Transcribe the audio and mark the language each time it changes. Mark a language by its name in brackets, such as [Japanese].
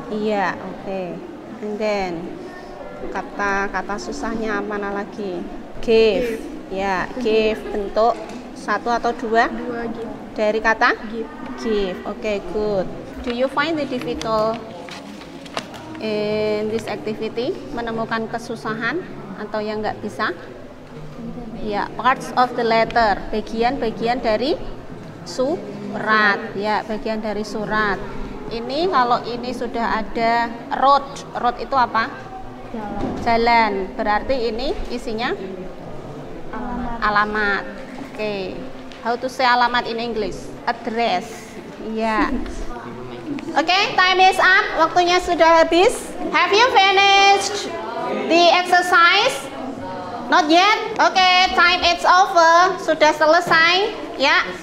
[Indonesian] Iya, oke. [English] And then [Indonesian] kata-kata susahnya mana lagi? Give. Ya, give bentuk 1 atau 2? [English] 2 give. [Indonesian] Dari kata? [English] Give. Give. Oke, good. Do you find the difficult in this activity? [Indonesian] Menemukan kesusahan atau yang nggak bisa? Ya, [English] parts of the letter. [Indonesian] Bagian-bagian dari surat. Ya, bagian dari surat. Ini kalau ini sudah ada road. Road itu apa? Jalan. Berarti ini isinya alamat. Oke. [English] How to say alamat in English? Address. Ya. Oke, time is up. [Indonesian] Waktunya sudah habis. [English] Have you finished the exercise? Not yet. Oke, time is over. [Indonesian] Sudah selesai. [English] Ya.